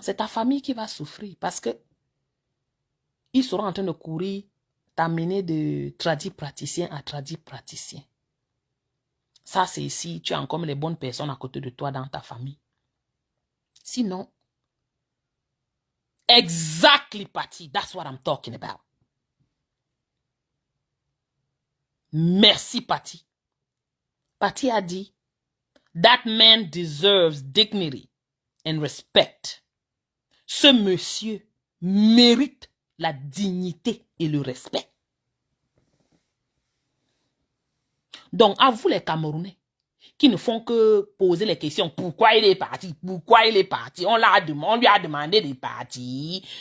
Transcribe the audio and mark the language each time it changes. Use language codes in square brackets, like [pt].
[fr] C'est ta famille qui va souffrir parce que ils seront en train de courir, t'amener de tradit praticien à tradit praticien. Ça, c'est si tu as encore les bonnes personnes à côté de toi dans ta famille. Sinon, [en] exactly, [fr] Patty. [en] That's what I'm talking about. [fr] Merci, Patty. Patty a dit, [en] that man deserves dignity and respect. [fr] Ce monsieur mérite la dignité et le respect. Donc, à vous les Camerounais, qui ne font que poser les questions. Pourquoi il est parti? Pourquoi il est parti? On lui a demandé de partir.